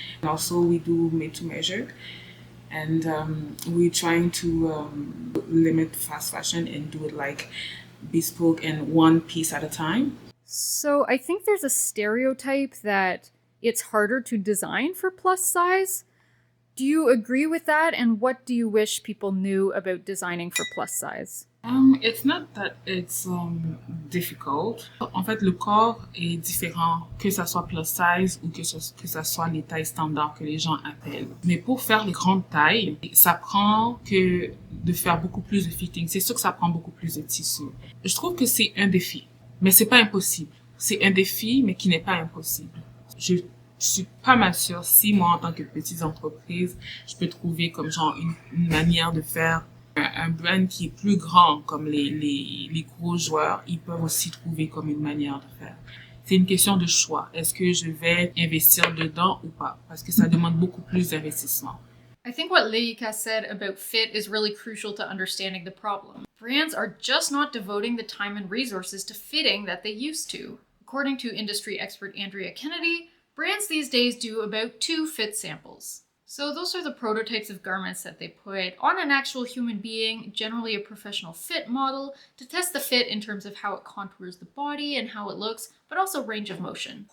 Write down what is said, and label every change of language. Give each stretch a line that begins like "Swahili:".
English: And also we do made to measure, and we're trying to limit fast fashion and do it like bespoke and one piece at a time. So I think there's a stereotype that it's harder to design for plus size. Do you agree with that? And what do you wish people knew about designing for plus size? It's not that it's difficult.
French: En fait, le corps est différent, que ça soit plus size ou que ça soit les tailles standards que les gens appellent. Mais pour faire les grandes tailles, ça prend que de faire beaucoup plus de fitting. C'est sûr que ça prend beaucoup plus de tissu. Je trouve que c'est un défi, mais c'est pas impossible. C'est un défi, mais qui n'est pas impossible. Je suis pas mal sûre si moi, en tant que petite entreprise, je peux trouver comme genre une manière de faire un brand qui est plus grand, comme les gros joueurs, ils peuvent aussi trouver comme une manière de faire. C'est une question de choix. Est-ce que je vais investir dedans ou pas? Parce que ça demande beaucoup plus d'investissement.
English: I think what Leïka said about fit is really crucial to understanding the problem. Brands are just not devoting the time and resources to fitting that they used to. According to industry expert Andrea Kennedy, brands these days do about 2 fit samples. So those are the prototypes of garments that they put on an actual human being, generally a professional fit model, to test the fit in terms of how it contours the body and how it looks, but also range of motion.